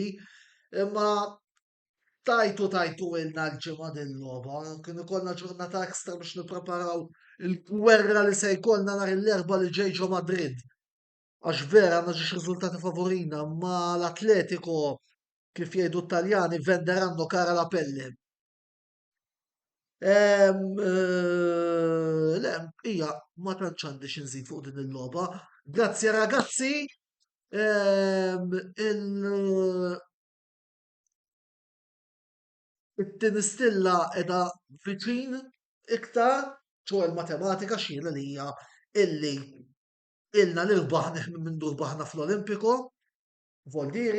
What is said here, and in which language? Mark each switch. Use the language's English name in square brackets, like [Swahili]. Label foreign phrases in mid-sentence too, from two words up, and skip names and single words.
[Maltese] Imma tajtu ilna l-ġimgħa din logħba. Kien ikollna ġurnata ekstra biex nippreparaw il-gwerra li se jkollna nhar l-erba' li ġej ġo Madrid. Għax vera għandna ġiex riżultati favorina, ma l-Atletico kif jgħidu t-Taljani [Italian] venderanno cara la pelle. [Maltese] Le, hija ma tantx għandi xi nżid fuq din il-logħba. Grazzi ragazzi. It-tieni stilla qiegħda viċin iktar ċo l-matematika xhiela li hija illi ilna li rbaħna minn dur baħna fl-Olimpico.